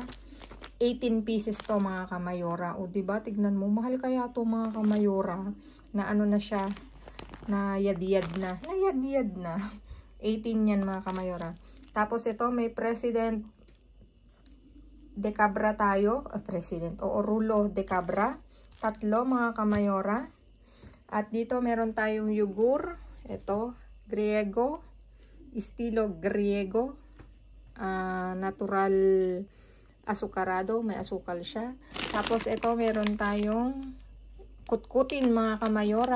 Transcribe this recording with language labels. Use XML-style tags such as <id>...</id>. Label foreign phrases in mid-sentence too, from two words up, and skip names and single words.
<tl>18 pieces to mga kamayora. O diba, tignan mo, mahal kaya to mga kamayora. Na na siya, na yad-yad na. 18 yan mga kamayora. Tapos ito, may President de cabra tayo. President. Oo,</tl> <es>rulo de cabra.</es> <tl>3 mga kamayora. At dito meron tayong yugur.</tl> <es>Ito, griego. Estilo griego. Natural asukarado.</es> <tl>May asukal siya. Tapos ito meron tayong kutkutin mga kamayora.</tl>